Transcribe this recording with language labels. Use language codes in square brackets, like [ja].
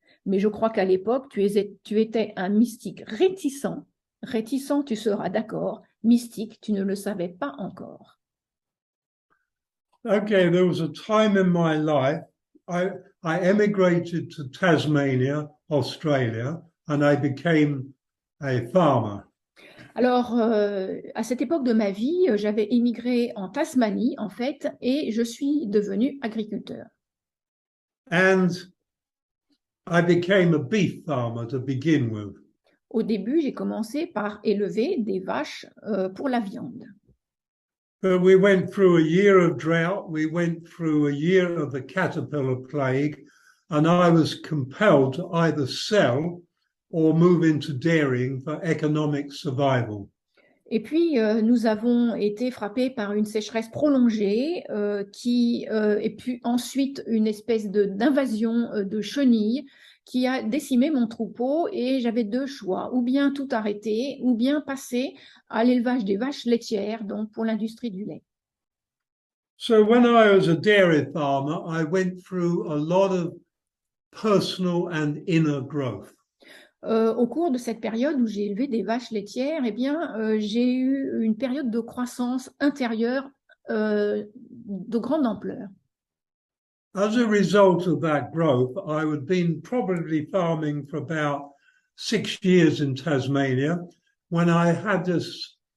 [fr] Mais je crois qu'à l'époque, tu étais un mystique réticent. Réticent, tu seras d'accord. Mystique, tu ne le savais pas encore. [en] Okay, there was a time in my life, I emigrated to Tasmania, Australia, and I became a farmer. [fr] Alors, à cette époque de ma vie, j'avais émigré en Tasmanie, en fait, et je suis devenu agriculteur. [en] And I became a beef farmer to begin with. [fr] Au début, j'ai commencé par élever des vaches pour la viande. [en] But we went through a year of drought, we went through a year of the caterpillar plague, and I was compelled to either sell or move into dairying for economic survival. [fr] Et puis, nous avons été frappés par une sécheresse prolongée et puis ensuite une espèce d'invasion de chenilles qui a décimé mon troupeau et j'avais deux choix, ou bien tout arrêter, ou bien passer à l'élevage des vaches laitières, donc pour l'industrie du lait. [en] So when I was a dairy farmer, I went through a lot of personal and inner growth. [fr] Au cours de cette période où j'ai élevé des vaches laitières, eh bien, j'ai eu une période de croissance intérieure de grande ampleur. [en] As a result of that growth, I had been probably farming for about 6 years in Tasmania when I had this.